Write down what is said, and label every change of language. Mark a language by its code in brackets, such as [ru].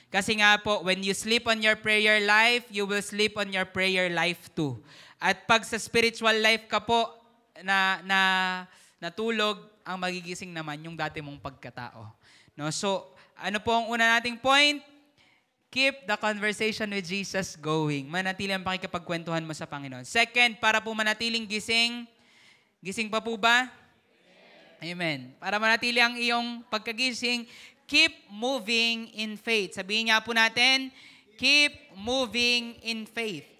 [tl] Kasi nga po, [en] when you sleep on your prayer life, you will sleep on your prayer life too. [tl] At pag sa spiritual life ka po na natulog, ang magigising naman yung dati mong pagkatao. No? So, ano po ang una nating point? [en] keep the conversation with Jesus going. [tl] Manatili ang pakikipagkwentuhan mo sa Panginoon. Second, para po manatiling gising. Gising pa po ba? Amen. Para manatili ang iyong pagkagising, [en] keep moving in faith. [tl] Sabihin nga po natin, [en] keep moving in faith.